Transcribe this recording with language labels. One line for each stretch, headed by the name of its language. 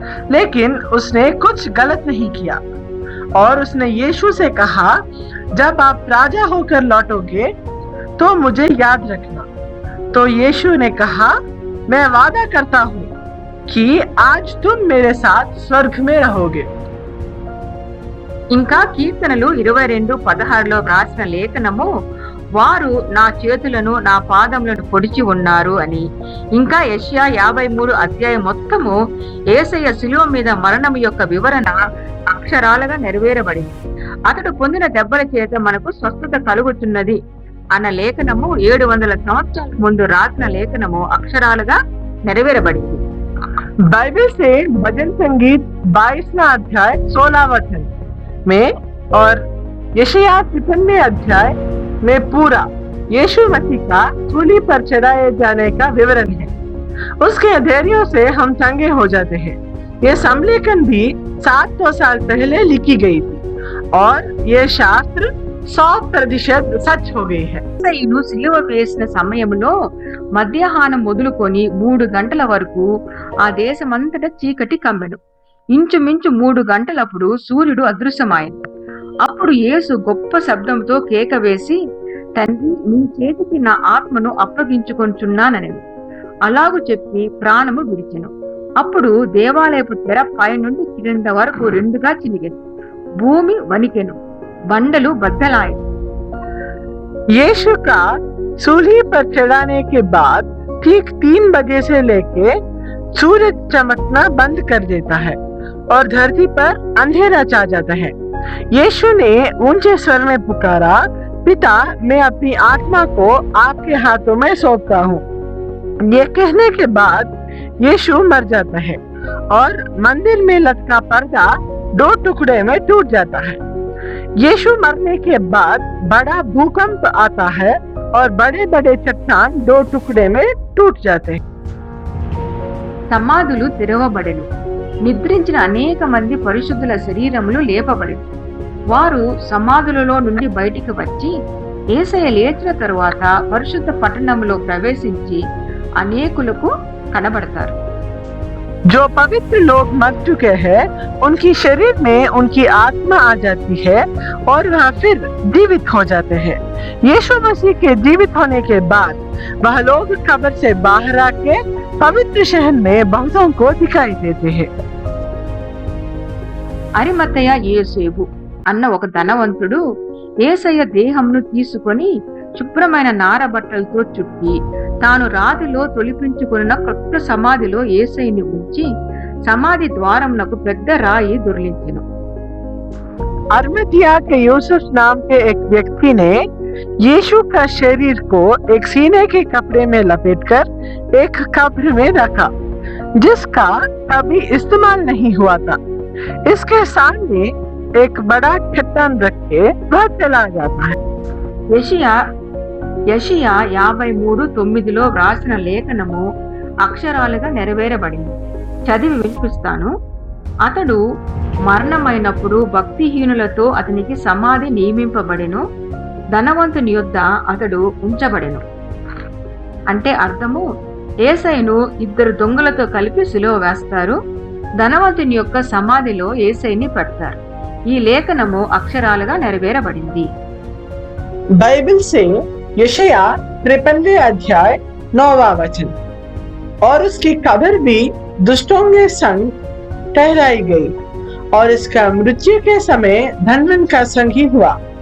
Hindi: लेकिन उसने कुछ गलत नहीं किया और उसने यीशु से कहा, जब आप राजा होकर लौटोगे तो मुझे याद रखना। तो यीशु ने कहा, मैं वादा करता हूँ कि आज तुम मेरे साथ स्वर्ग में रहोगे।
Telugu: ఇంకా కీర్తనలు 22:16 వ్రాసిన లేఖనము, వారు నా చేతులను నా పాదములను పొడిచి ఉన్నారు అని. ఇంకా యెషయా 53 అధ్యాయం మొత్తము యేసయ్య శిలువ మీద మరణం యొక్క వివరణ అక్షరాలుగా నెరవేరబడింది. అతడు పొందిన దెబ్బల చేత మనకు స్వస్థత కలుగుతున్నది అన్న లేఖనము 700 సంవత్సరాల ముందు రాసిన లేఖనము అక్షరాలుగా నెరవేరబడింది.
Hindi: बाइबल से भजन संगीत 22वां अध्याय 16 वचन में और यशाया 53वें अध्याय में पूरा यीशु मसीह का सूली पर चढ़ाए जाने का विवरण है। उसके अधैर्यों से हम चंगे हो जाते हैं। ये समलेखन भी 700 साल पहले लिखी गई थी और ये शास्त्र 100% सच हो गई है।
Telugu: యేసయ్యను సిలువ వేసిన సమయంలో మధ్యాహ్నం మొదలుకొని 3 గంటల వరకు ఆ దేశమంతటా చీకటి కమ్మెను. ఇంచుమించు 3 గంటలప్పుడు సూర్యుడు అదృశ్యమాయను. అప్పుడు యేసు గొప్ప శబ్దంతో కేక వేసి, తండ్రి, నీ చేతికి నా ఆత్మను అప్పగించుకొంచున్నానెను. అలాగు చెప్పి ప్రాణము విడిచెను. అప్పుడు దేవాలయపు తెర పై నుండి క్రింద వరకు 2గా చినిగెను. భూమి వణికెను, బండలు బద్దలాయను.
Hindi: यीशु का सूली पर चढ़ाने के बाद ठीक 3 बजे से लेके सूरज चमकना बंद कर देता है और धरती पर अंधेरा छा जाता है। यीशु ने ऊंचे स्वर में पुकारा, पिता, मैं अपनी आत्मा को आपके हाथों में सौंपता हूँ। ये कहने के बाद यीशु मर जाता है और मंदिर में लटका पर्दा 2 टुकड़े में टूट जाता है। यीशु मरने के बाद बड़ा भूकंप आता है और बड़े बड़े चट्टान 2 टुकड़े में टूट जाते हैं।
Telugu: సమాధులు తెరవబడెను. నిద్రించిన అనేక మంది పరిశుద్ధుల శరీరములు లేపబడెను. వారు సమాధులలో నుండి బయటికి వచ్చి యేసయ్య లేచిన తరువాత పరిశుద్ధ పట్టణంలో ప్రవేశించి అనేకులకు కనబడతారు.
Hindi: जो पवित्र लोग मर चुके हैं उनकी शरीर में उनकी आत्मा आ जाती है और वह फिर जीवित हो जाते हैं। यीशु मसीह के जीवित होने के बाद वह लोग कब्र से बाहर आके पवित्र शहर में बहुतों को दिखाई देते हैं।
Telugu: అరిమతయ యేసేపు అన్న ఒక ధనవంతుడు యేసయ్య దేహంను తీసుకొని శుభ్రమైన నార బట్టలతో చుట్టి తాను రాతిలో తొలిపించుకున్న క్రొత్త సమాధిలో యేసయ్యని ఉంచి సమాధి ద్వారమునకు పెద్ద రాయి దొర్లించెను।
Hindi: अरमतिया के यूसुफ नाम के एक व्यक्ति ने यीशु का शरीर को एक सीने के कपड़े में लपेटकर एक कब्र में रखा जिसका कभी इस्तेमाल नहीं हुआ था। इसके सामने एक बड़ा चट्टान रख के वह चला जाता है।
Telugu: యెషయా 53:9లో వ్రాసిన లేఖనము అక్షరాలుగా నెరవేరబడింది। చదివి వినిపిస్తాను। అతడు మరణమైనప్పుడు భక్తిహీనులతో అతనికి సమాధి నియమింపబడెను, ధనవంతుని యొద్ద అతడు ఉంచబడెను। అంటే అర్థము, యేసయ్యను 2 దొంగలతో కలిపి సిలువ వేస్తారు, ధనవంతుని యొక్క సమాధిలో యేసయ్యని పెడతారు। ఈ లేఖనము అక్షరాలుగా నెరవేరబడింది।
Hindi: बाइबल से यशाया 53 अध्याय 9वां वचन। और उसकी कब्र भी दुष्टों के संग ठहराई गई और इसका मृत्यु के समय धनवन का संग ही हुआ।